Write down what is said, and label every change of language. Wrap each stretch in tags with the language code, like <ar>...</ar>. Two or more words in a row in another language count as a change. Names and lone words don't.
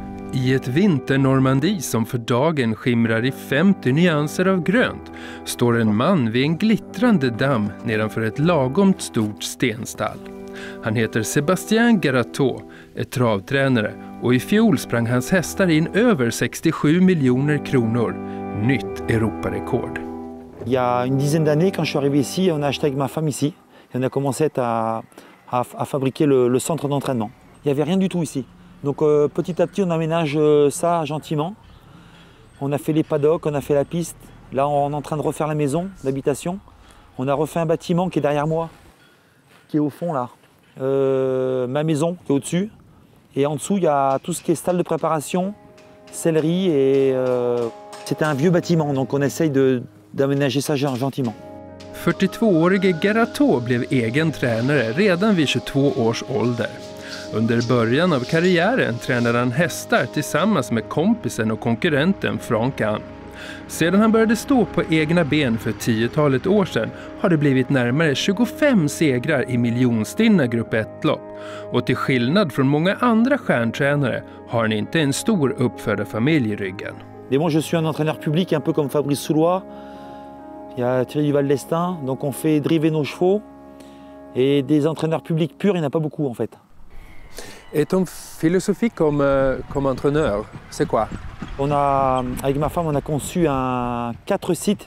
<sv>I ett vinternormandi som för dagen skimrar i 50 nyanser av grönt står en man vid en glittrande damm nedanför ett lagomt stort stenstall. Han heter Sébastien Garateau, är travtränare och i fjol sprang hans hästar in över 67 miljoner kronor. Nytt Europarekord.</sv> <fr>Il y a une dizaine d'années, quand je suis arrivé ici, on a acheté avec ma femme ici. Et on a commencé à fabriquer le centre d'entraînement. Il n'y avait rien du tout ici. Donc petit à petit, on aménage ça gentiment. On a fait les paddocks, on a fait la piste. Là, on est en train de refaire la maison d'habitation. On a refait un bâtiment qui est derrière moi, qui est au fond là. Ma maison qui est au-dessus. Et en dessous, il y a tout ce qui est salle de préparation, sellerie. Et c'était un vieux bâtiment, donc on essaye d'aménager ça gentiment.</fr> <sv>42-årige Garateau blev egen tränare redan vid 22 års ålder. Under början av karriären tränade han hästar tillsammans med kompisen och konkurrenten Frank Ann. Sedan han började stå på egna ben för 10-talet år sedan har det blivit närmare 25 segrar i miljonstinna grupp 1-lopp. Och till skillnad från många andra stjärntränare har han inte en stor uppfödarfamilj i ryggen.</sv> <fr>Mais moi, je suis un entraîneur public, un peu comme Fabrice Soulois. Il y a Thierry Duval d'Estaing, donc on fait driver nos chevaux. Et des entraîneurs publics purs, il n'y en a pas beaucoup en fait. Et ton philosophie comme entraîneur, c'est quoi? Avec ma femme, on a conçu 4 sites.</fr>